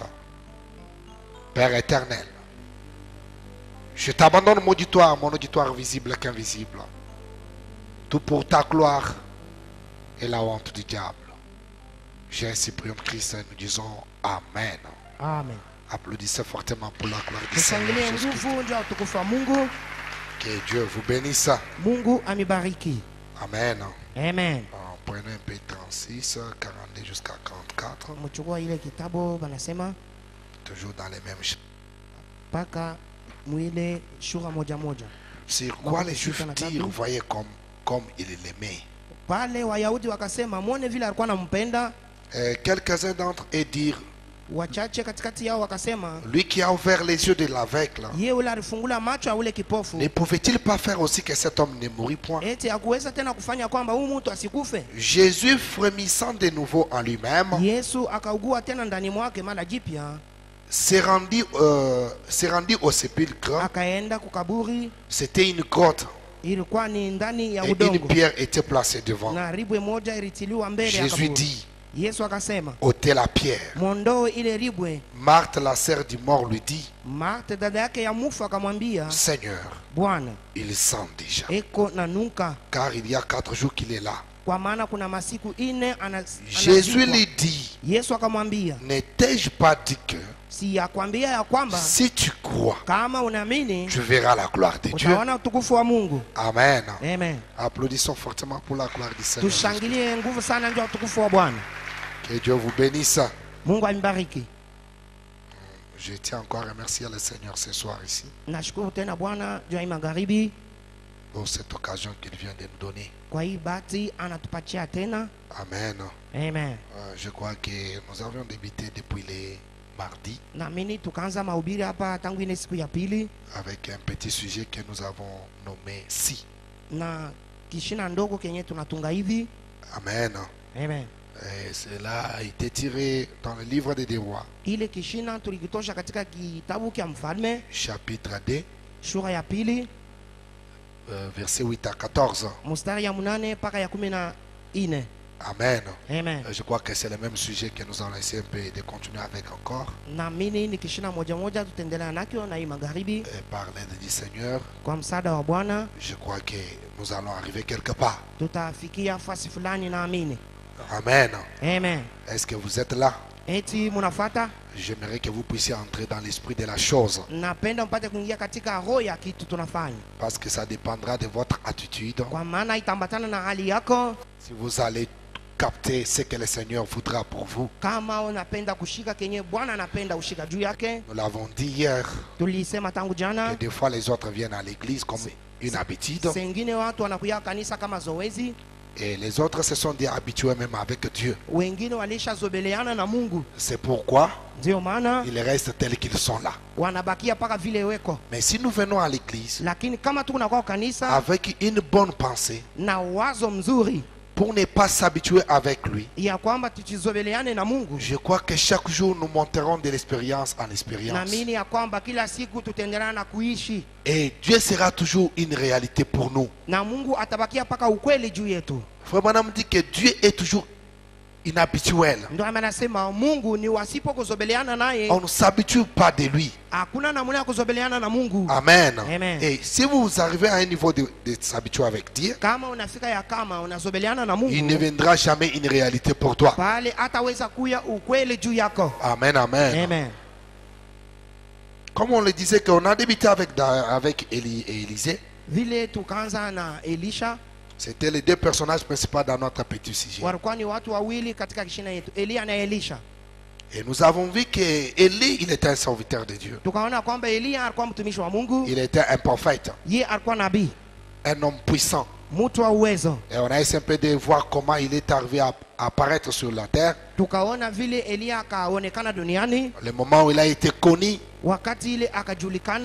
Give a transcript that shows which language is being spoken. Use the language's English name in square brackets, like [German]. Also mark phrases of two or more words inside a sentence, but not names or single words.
[French] Père éternel, je t'abandonne mon auditoire visible qu'invisible. Tout pour ta gloire et la honte du diable. J'ai ainsi prié en Christ et nous disons Amen. Amen. Applaudissez fortement pour la gloire du Seigneur [Swahili] Tusangilie Jésus-Christ. nguvu ndio utukufu wa Mungu. [French] Que Dieu vous bénisse. [Swahili] Mungu amibariki. [French] Amen. [Swahili] Amen. [French] Prenez un peu 36, 42 jusqu'à 44. [Swahili] Mchukua ile kitabu banasema [French] Toujours dans les mêmes chapitres. [Swahili] paka mwile shura moja moja. [French] Sur quoi les Juifs dirent, voyez comme il l'aimait. [Swahili] Pale Wayahudi wakasema muone vile alikuwa anampenda. [French] Quelques-uns d'entre eux dirent, [Swahili] Wachache katikati yao wakasema, [French] lui qui a ouvert les yeux de l'aveugle, [Swahili] yeye ule alifungula macho ya ule kipofu, [French] ne pouvait-il pas faire aussi que cet homme ne mourût point? [Swahili] eti hakuweza tena kufanya kwamba huyu mtu asikufe? [French] Jésus, frémissant de nouveau en lui-même, [Swahili] Yesu akaugua tena ndani mwake mara jipya, [French] s'est rendu au sépulcre. [Swahili] akaenda kukaburi. [French] C'était une grotte [Swahili] Ilikuwa ni ndani ya [French] et une [Swahili] udongo [French] pierre était placée devant. [Swahili] na ribwe moja ilitiliwa mbele ya [French] Jésus [Swahili] kaburi. [French] dit, [Swahili] Yesu akasema, [French] ôtez la pierre. [Swahili] mondoe ile ribwe. [French] Marthe, la sœur du mort, lui dit, [Swahili] Martha dada yake ya mufu akamwambia, [French] Seigneur, [Swahili] Bwana, [French] il sent déjà, [Swahili] eko na nuka, [French] car il y a 4 jours qu'il est là. [Swahili] kwa maana kuna masiku ine [French] Jésus [Swahili] anazikwa. [French] lui dit, [Swahili] Yesu akamwambia, [French] ne t'ai-je pas dit que [Swahili] si yakwambia ya kwamba [French] si tu crois, [Swahili] kama unaamini [French] tu verras la gloire de Dieu? [Swahili] utaona utukufu wa Mungu. [French] Amen. [Swahili] Amen. [French] Applaudissons fortement pour la gloire du Seigneur. [Swahili] Tushangilie nguvu sana ndio utukufu wa Bwana. [French] Que Dieu vous bénisse. [Swahili] Mungu ambariki. [French] Je tiens encore à remercier le Seigneur ce soir ici [Swahili] Nashukuru tena Bwana juu ya hii magharibi [French] pour cette occasion qu'il vient de nous donner. [Swahili] kwa hii bahati anatupatia tena. [French] Amen. [Swahili] Amen. [French] Je crois que nous avions débuté depuis les mardis [Swahili] Naamini tukaanza mahubiri hapa tangu ile siku ya pili [French] avec un petit sujet que nous avons nommé Si. [Swahili] na kishina ndogo kenye tunatunga hivi. [French] Amen. [Swahili] Amen. [French] Et cela a été tiré dans le livre des Rois, [Swahili] Ile kishina tulikitosha katika kitabu kia Mfalme [French] chapitre 2, [Swahili] sura ya pili [French] versets 8 à 14. [Swahili] mstari ya 8 mpaka ya 14. [French] Amen. [Swahili] Amen. [French] Je crois que c'est le même sujet que nous allons essayer un peu de continuer avec encore. [Swahili] Naamini ni kishina moja moja tutaendelea nakyo na hii magharibi [French] Et par l'aide du Seigneur, [Swahili] kwa msaada wa Bwana [French] je crois que nous allons arriver quelque part. [Swahili] tutafikia fasi fulani, naamini. [French] Amen. [Swahili] Amen. [French] Est-ce que vous êtes là? [Swahili] Eti munafuata? [French] J'aimerais que vous puissiez entrer dans l'esprit de la chose, [Swahili] Napenda mpate kuingia katika roho ya kitu tunafanya, [French] parce que ça dépendra de votre attitude. [Swahili] kwa maana itambatana na hali yako. [French] Si vous allez capter ce que le Seigneur voudra pour vous. [Swahili] Kama unapenda kushika kenye Bwana anapenda ushika juu yake. [French] Nous l'avons dit hier, [Swahili] Tulisema tangu [French] que [Swahili] jana, [French] des fois les autres viennent à l'église comme une habitude, [Swahili] sengine watu wanakuya kanisa kama zoezi, [French] et les autres se sont déjà habitués même avec Dieu. [Swahili] wengine walishazobeleana na Mungu, [French] C'est pourquoi [Swahili] ndio maana [French] ils restent tels qu'ils sont là. [Swahili] wanabakia paka vile weko. [French] Mais si nous venons à l'église [Swahili] Lakini kama tuko kwa kanisa [French] avec une bonne pensée, [Swahili] na wazo mzuri [French] pour ne pas s'habituer avec lui, [Swahili] ya kwamba tuchizobeleane na Mungu, [French] je crois que chaque jour nous monterons de l'expérience en expérience. [Swahili] naamini ya kwamba kila siku tutaendelea na kuishi [French] Et Dieu sera toujours une réalité pour nous. [Swahili] na Mungu atabakia paka ukweli juu yetu. [French] Frère Branham dit que Dieu est toujours inhabituel. [Swahili] Ndio anasema Mungu ni wasipo kuzobeleana naye [French] On ne s'habitue pas de lui. [Swahili] hakuna namna ya kuzobeleana na Mungu. [French] Amen. [Swahili] Amen. [French] Et si vous arrivez à un niveau de s'habituer avec Dieu, [Swahili] Kama unafika ya kama unazobeleana na [French] il ne [Swahili] Mungu, [French] viendra jamais une réalité pour toi. [Swahili] pale hataweza kuya ukweli juu yako. [French] Amen, amen. [Swahili] Amen. [French] Comme on le disait qu'on a débuté avec Élie et Élisée, [Swahili] Vile tukaanza na Elisha, [French] c'était les deux personnages principaux dans notre petit sujet. [Swahili] walikuwa ni watu wawili katika kishina yetu, Elia na Elisha. [French] Et nous avons vu que Élie, il était un serviteur de Dieu. [Swahili] Tukaona kwamba Elia alikuwa mtumishi wa Mungu, [French] Il était un prophète, [Swahili] ye alikuwa nabii, [French] un homme puissant. [Swahili] mtu wa uwezo. [French] Et on a essayé un peu de voir comment il est arrivé à apparaître sur la terre. [Swahili] Tukaona vile Elia akaonekana duniani, [French] Le moment où il a été connu, [Swahili] wakati ile akajulikana,